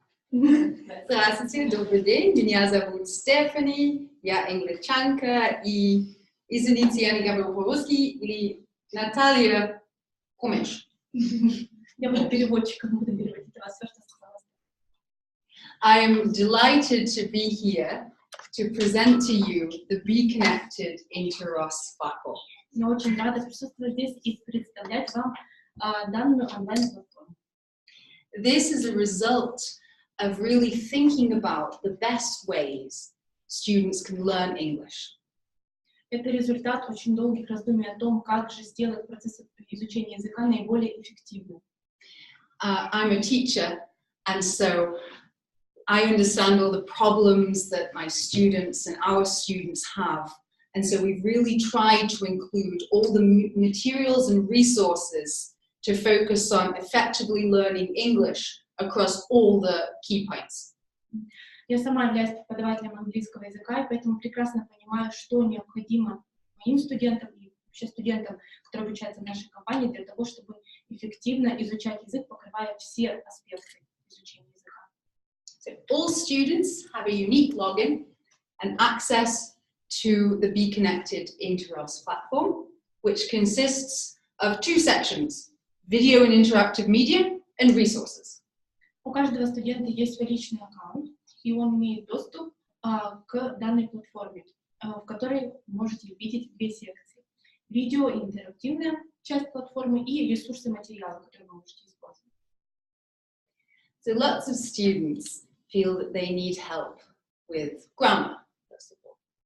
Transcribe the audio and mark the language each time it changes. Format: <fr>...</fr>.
<ru>Здравствуйте, добрый день, меня зовут Стефани, я англичанка, и извините, я не говорю по-русски, или Наталья Кумеш. Я буду переводчиком, буду переводить вас, все, что сказала.</ru> <en>I am delighted to be here to present to you the Be Connected Interros platform.</en> <ru>Я очень рада присутствовать здесь и представлять вам данную онлайн-платформу.</ru> <en>This is a result of really thinking about the best ways students can learn English.</en> <ru>Это результат очень долгих раздумий о том, как же сделать процесс изучения языка наиболее эффективным.</ru> <en>I'm a teacher, and so I understand all the problems that my students and our students have. And so we've really tried to include all the materials and resources to focus on effectively learning English across all the key points.</en> <ru>Я сама являюсь преподавателем английского языка, и поэтому прекрасно понимаю, что необходимо моим студентам и вообще студентам, которые обучаются в нашей компании, для того, чтобы эффективно изучать язык, покрывая все аспекты изучения языка.</ru> <en>So all students have a unique login and access to the Be Connected Interros platform, which consists of two sections, video and interactive media and resources.</en> <ru>У каждого студента есть свой личный аккаунт, и он имеет доступ к данной платформе, в которой можете видеть две секции. Видео и интерактивная часть платформы и ресурсы материала, которые вы можете использовать.</ru> <en>So lots of students feel that they need help with grammar, first of all.</en>